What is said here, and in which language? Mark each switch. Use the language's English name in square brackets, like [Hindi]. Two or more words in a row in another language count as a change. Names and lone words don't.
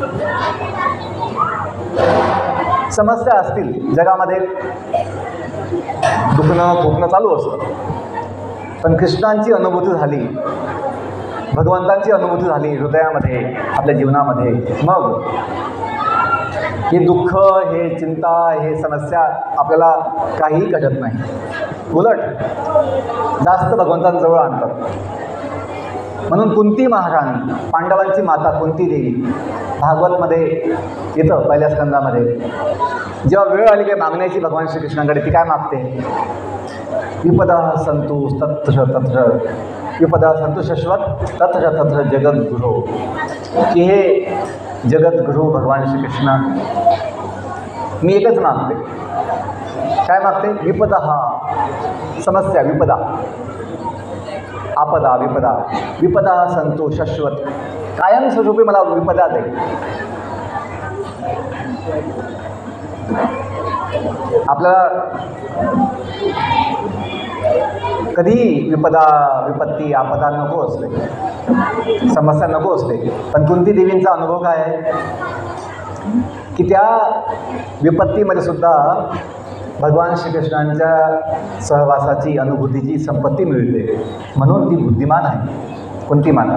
[Marathi] समस्या असतील जगामध्ये, दुखणं खोकणं चालू असतं, पण कृष्णांची अनुभूती झाली, भगवंतांची अनुभूती झाली हृदयामध्ये, आपल्या जीवनामध्ये, मग हे दुःख, हे चिंता, हे समस्या आपल्याला काहीही कळत नाही, उलट जास्त भगवंतांजवळ आणतात। म्हणून कुंती महाराणी, पांडवांची माता कुंती देवी, भागवतमध्ये येतं पहिल्या स्कंदामध्ये, जेव्हा वेळ आली काही मागण्याची भगवान श्रीकृष्णांकडे, ती काय मागते? [Sanskrit] विपदा संतु तत्र तत्र, विपदा संतु शश्वत तत्र तत्र जगद्गुरो, [Marathi] की हे जगद्गुरु भगवान श्रीकृष्ण, मी एकच मागते। काय मागते? विपदा, समस्या, विपदा, आपदा, विपदा, [Sanskrit] विपदा संतु शाश्वत, [Marathi] कायमस्वरूपी मला विपदा दे। आपल्याला कधी विपदा, विपत्ती, आपदा नको असते, समस्या नको असते, पण कुंती देवींचा अनुभव काय आहे की त्या विपत्तीमध्ये सुद्धा भगवान श्रीकृष्णांच्या सहवासाची, अनुभूतीची संपत्ती मिळते, म्हणून ती बुद्धिमान आहे कुंती माता।